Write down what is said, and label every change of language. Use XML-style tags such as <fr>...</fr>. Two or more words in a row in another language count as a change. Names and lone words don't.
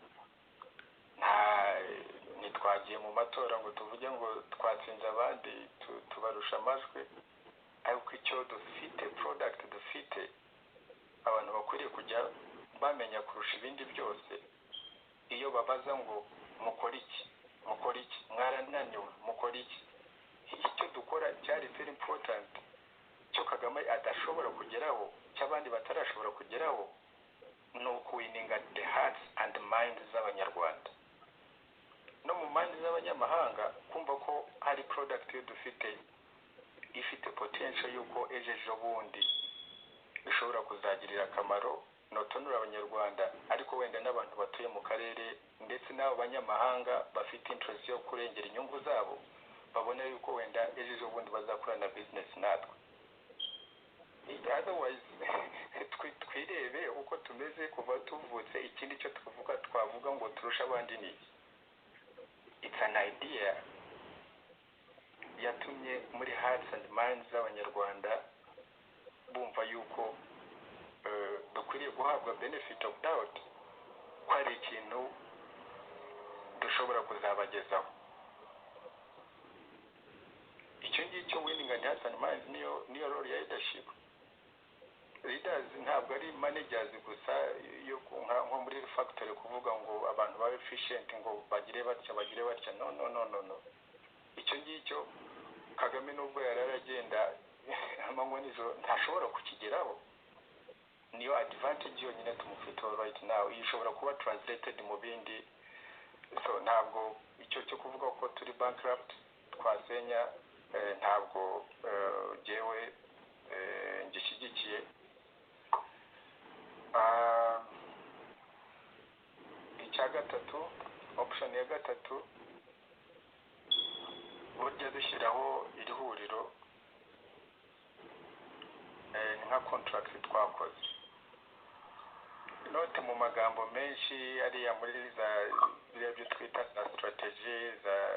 <rw>ntitwagiye mu matora ngo tuvuge ngo twatsinze abandi tubarusha amajwi, ariko icyo dufite product dufite abantu bakwiriye kujya bamenya kurusha ibindi byose. Iyo babaza ngo mukora iki mwarananiwe mukora iki, icyo dukora cyari</rw> <en>very important</en> <rw>cyo Kagame adashobora kugeraho cy'abandi batarashobora kugeraho ni ukuwininga</rw> <en>the hearts and minds</en> <rw>z'abanyarwanda no mu minds z'abanyamahanga, kumva ko hari product yo dufite ifite potential yuko ejo bundi bishobora kuzagirira akamaro notonura abanyarwanda ariko wenda n'abantu batuye mu karere ndetse n'abo banyamahanga bafite interest yo kurengera inyungu zabo babona yuko wenda ejo bundi bazakorana business natwe. Otherwise twirebe uko tumeze kuva tuvutse, ikindi cyo twavuga ngo turusha abandi ni</rw> <en>it's an idea</en> <rw>yatumye muri</rw> <en>hearts and minds</en> <rw>z'abanyarwanda bumva yuko dukwiriye guhabwa</rw> <en>benefit of doubt</en> <rw>ko hari ikintu dushobora kuzabagezaho. Icyo ngicyo</rw> <en>winning and hearts and minds</en> <rw>niyo role ya leadership. Leaders ntabwo ari managers gusa yo nko muri factory kuvuga ngo abantu ba efficient ngo bagire batya no. Icyo ngicyo Kagame nubwo yararagenda amanywa nijoro ntashobora kukigeraho. Niyo advantage yonyine tumufiteho</rw> <en>right now,</en> <rw>ishobora kuba translated mu bindi. So ntabwo icyo cyo kuvuga ko turi bankrupt twasenya ntabwo jewe ngishyigikiye. Icya gatatu, option ya gatatu, burya dushyiraho iri huriro nka contract twakoze, note mu magambo menshi ariya muri za byo twita za strategy za</rw>